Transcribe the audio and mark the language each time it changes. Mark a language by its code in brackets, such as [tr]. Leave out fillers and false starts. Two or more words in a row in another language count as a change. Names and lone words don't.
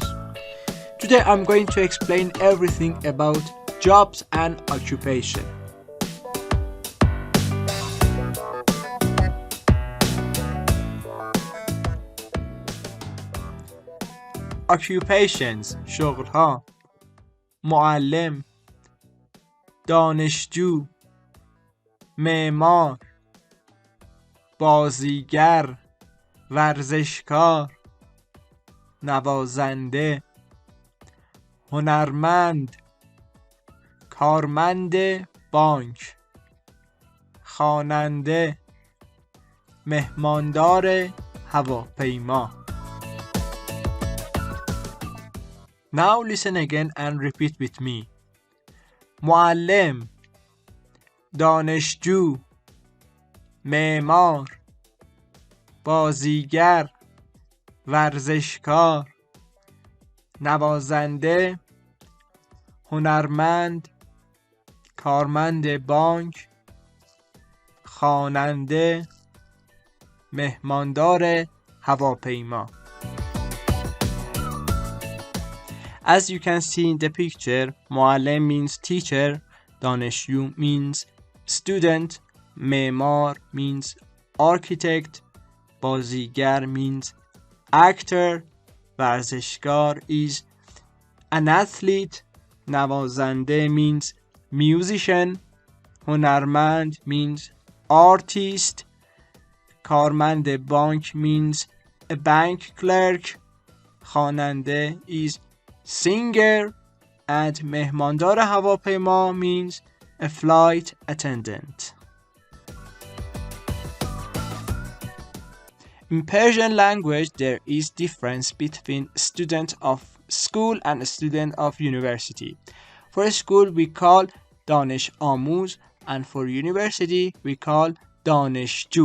[en] Today I'm going to explain everything about jobs and occupation. [fa] Occupations شغلها معلم دانشجو معمار بازیگر ورزشکار نوازنده هنرمند کارمند بانک خواننده مهماندار هواپیما. [en] Now listen again and repeat with me. [fa] معلم دانشجو معمار بازیگر ورزشکار نوازنده هنرمند کارمند بانک خواننده مهماندار هواپیما. [en] As you can see in the picture, معلم means teacher, دانشجو means student, معمار means architect, بازیگر means actor, ورزشکار is an athlete, نوازنده means musician, هنرمند means artist, [fa] کارمند بانک [en] means a bank clerk, خواننده is singer, and [fa] مهماندار هواپیما [en] means a flight attendant. In Persian language, there is difference between student of school and student of university. For school, we call [fa] دانش آموز, [en] and for university, we call daaneshju.